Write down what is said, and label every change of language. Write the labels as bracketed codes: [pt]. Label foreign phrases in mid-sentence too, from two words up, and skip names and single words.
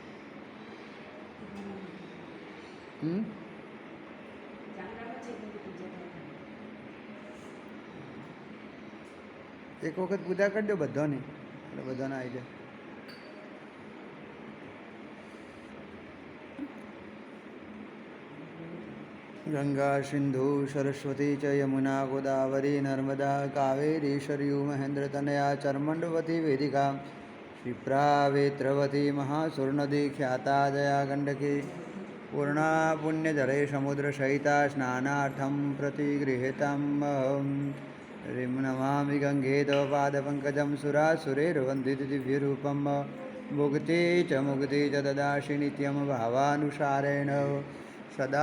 [gu] એક વખત પૂજા કરી દો બધાની, એટલે બધાને આવી જાય. [sa] ગંગા સિંધુ સરસ્વતી ચ યમુના ગોદાવરી નર્મદા કાવેરી સરયુ મહેન્દ્ર તનયા ચર્મંડવતી વેદિકા क्षिप्रावेत्रवती महासुरनदी ख्याता जया गंडकी पूर्णा पुण्यजले समुद्रसहिता स्नानार्थं प्रतिगृहीतम् ह्रीं नमामि गंगे तव पादपङ्कजं सुरासुरैर्वन्दितं दिव्यरूपं मुक्ति च ददासि नित्यं भावानुसारेण सदा